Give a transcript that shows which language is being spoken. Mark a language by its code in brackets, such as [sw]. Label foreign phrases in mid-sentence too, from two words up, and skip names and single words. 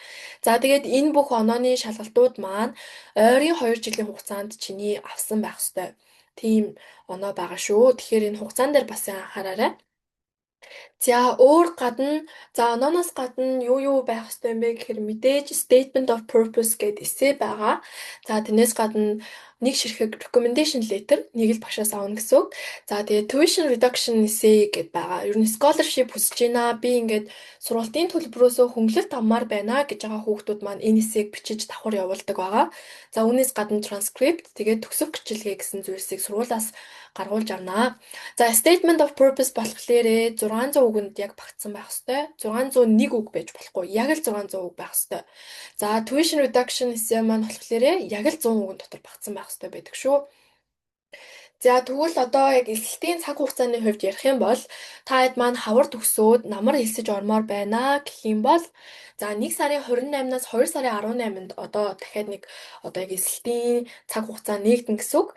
[mn] За тэгээд энэ бүх онооны шалгалтууд маань ойрын 2 жилийн хугацаанд чиний авсан байх ёстой. Тийм оноо байгаа шүү. Тэгэхээр энэ хугацаан дээр бас анхаараарай. За өөр гадна онооноос гадна юу байх ёстой юм бэ гэхээр мэдээж [en] statement of purpose [mn] гэдэг эссе байгаа. За тэрнээс гадна нэг ширхэг [en] recommendation letter [mn] нэг л багшаас авна гэсэн үг. За тэгээ [en] tuition reduction essay [mn] гэдээ байгаа. Ер нь scholarship хүсэж байна. Би ингээд сургалтын төлбөрөөсөө хөнгөлөлт авмаар байна гэж байгаа хүүхдүүд маань энэ эссэйг бичиж давхар явуулдаг байгаа. За үүнээс гадна transcript тэгээд төгсөх гэрчлэгээ гэсэн зүйлсийг сургуулиас гаргуулж авнаа. За [en] statement of purpose [mn] болохоор 600 үгэнд яг багтсан байх ёстой. 601 үг байж болохгүй. Яг л 600 үг байх ёстой. За [en] tuition reduction essay [mn] маань болохоор яг л 100 үгэн дотор багтсан байх ёстой байдаг шүү. За тэгвэл одоо яг эсэлтийн цаг хугацааны хувьд ярих юм бол та хэд маань хавар төгсөөд намар элсэж ормоор байна гэх юм бол за 1 сарын 28-наас 2 сарын 18-нд одоо дахиад нэг одоо яг эсэлтийн цаг хугацаа нээгдэн гэсэн үг.